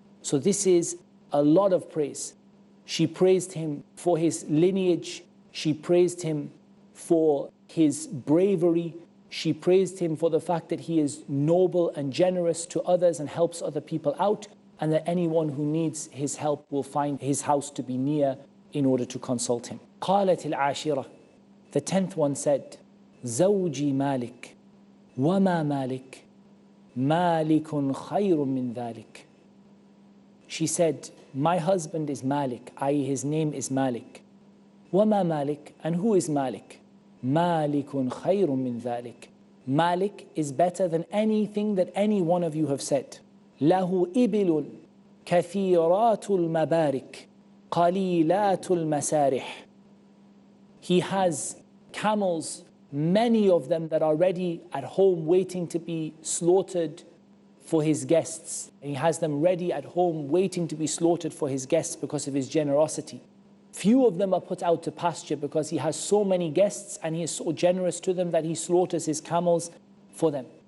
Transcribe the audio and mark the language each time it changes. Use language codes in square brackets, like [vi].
[en] So this is a lot of praise. She praised him for his lineage. She praised him for his bravery. She praised him for the fact that he is noble and generous to others and helps other people out, and that anyone who needs his help will find his house to be near in order to consult him. [ar] قالت العاشرة, [en] the 10th one said, [ar] زوجي مالك وما مالك مالك خير من ذلك. [en] She said, my husband is Malik, i.e. his name is Malik. [ar] وما مالك, [en] and who is Malik? [ar] مالك خير من ذلك. [en] Malik is better than anything that any one of you have said. [ar] له إبل كثيرات المبارك قليلات المسارح. [en] He has camels, many of them that are ready at home waiting to be slaughtered for his guests. And he has them ready at home waiting to be slaughtered for his guests because of his generosity. Few of them are put out to pasture because he has so many guests and he is so generous to them that he slaughters his camels for them.